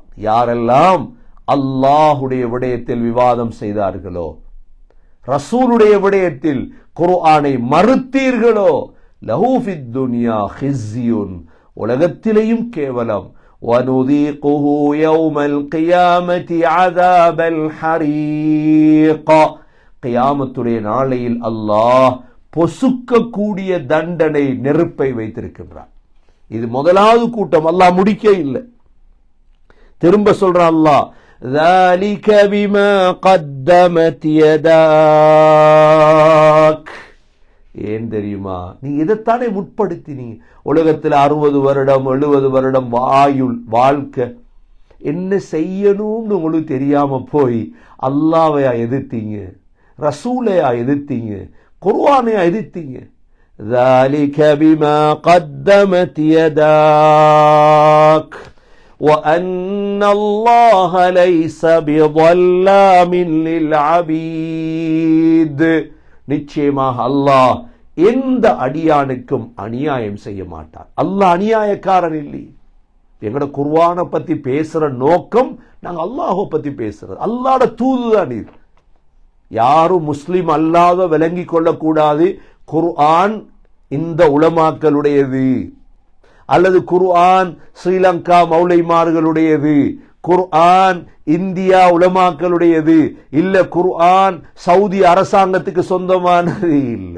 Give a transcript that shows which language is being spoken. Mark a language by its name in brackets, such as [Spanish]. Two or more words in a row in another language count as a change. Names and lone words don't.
[Tamil] யாரெல்லாம் அல்லாஹுடைய விடயத்தில் விவாதம் செய்தார்களோ, ரசூலுடைய விடயத்தில் குர்ஆனை மறுத்தீர்களோ, [Arabic] له في الدنيا خزي, [Tamil] உலகத்திலேயும் கேவலம், [Arabic] ونذيقه يوم القيامة عذاب الحريق, [Tamil] கியாமத்துடைய நாளையில் அல்லாஹ் பொசுக்கக்கூடிய தண்டனை நெருப்பை வைத்திருக்கின்றான். இது முதலாவது கூட்டம். அல்லாஹ் முடிக்க இல்லை, திரும்ப சொல்றான் அல்லாஹ், [Arabic] ذَلِكَ بِمَا قَدَّمَتْ يَدَاكَ. [Tamil] ஏன் தெரியுமா? நீ இதைத்தானே முற்படுத்தினீங்க. உலகத்தில் 60 வருடம் 70 வருடம் வாழ்க்கை என்ன செய்யணும்னு உங்களுக்கு தெரியாம போய் அல்லாஹ்வையா எதிர்த்தீங்க, ரசூலையா எதிர்த்தீங்க, குர்ஆனையா எதிர்த்தீங்க. [Arabic] ذَلِكَ بِمَا قَدَّمَتْ يَدَاكَ وَأَنَّ اللَّهَ لَيْسَ بِظَلَّامٍ لِلْعَبِيدِ. [Tamil] நிச்சயமாக அல்லாஹ் எந்த அடியானுக்கும் அநியாயம் செய்ய மாட்டார். அல்லாஹ் அநியாயக்காரன் இல்லை. எங்கட குர்ஆனை பத்தி பேசுற நோக்கம் நாங்க அல்லாஹ்வை பத்தி பேசுறது. அல்லாஹ்வோட தூதுதான் இது. யாரும் முஸ்லிம் அல்லாத விளங்கி கொள்ளக்கூடாது குர்ஆன் இந்த உலமாக்களுடையது, அல்லது குர்ஆன் ஸ்ரீலங்கா மௌலைமார்களுடையது, குர்ஆன் இந்தியா உலமாக்களுடையது இல்ல, குர்ஆன் சவுதி அரசாங்கத்துக்கு சொந்தமானது இல்லை.